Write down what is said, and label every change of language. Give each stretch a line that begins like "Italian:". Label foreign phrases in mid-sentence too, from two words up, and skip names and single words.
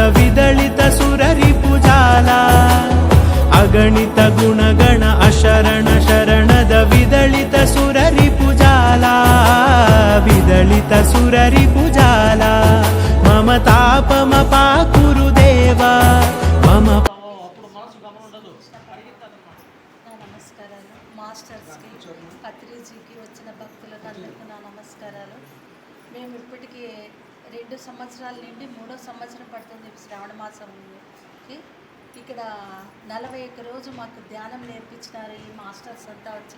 Sanskrit: विदलित सुररिपुजाला अगणित गुणगण अशरण शरणद विदलित सुररिपुजाला विदलित सुररिपुजाला मम तापमपाकुरु देव मम
Telugu: నమస్కారాలు మాస్టర్స్కి పత్రిజీకి వచ్చిన భక్తులకు అందరికీ నా నమస్కారాలు. మేము ఇప్పటికీ 2 సంవత్సరాల నుండి 3వ సంవత్సరం పడుతుంది శ్రావణ మాసంకి. ఇక్కడ 41 రోజు మాకు ధ్యానం నేర్పించినారు ఈ మాస్టర్స్ అంతా వచ్చి.